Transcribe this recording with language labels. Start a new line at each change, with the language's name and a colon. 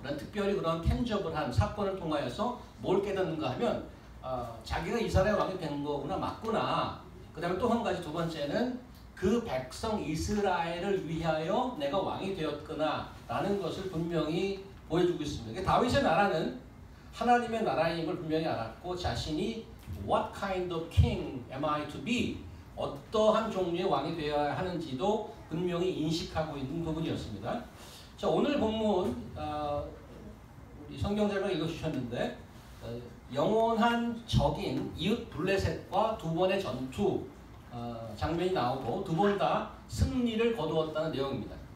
Korean: 그런 특별히 그런 텐저블한 사건을 통하여서 뭘 깨닫는가 하면 자기가 이스라엘 왕이 된 거구나 맞구나. 그 다음에 또 한 가지 두 번째는 그 백성 이스라엘을 위하여 내가 왕이 되었구나 라는 것을 분명히 보여주고 있습니다. 다윗의 나라는 하나님의 나라임을 분명히 알았고 자신이
English: What kind of king am I to be?
Korean: 어떠한 종류의 왕이 되어야 하는지도 분명히 인식하고 있는 부분이었습니다. 자, 오늘 본문 우리 성경자가 읽어주셨는데 영원한 적인 이웃 블레셋과 두 번의 전투 장면이 나오고 두 번 다 승리를 거두었다는 내용입니다.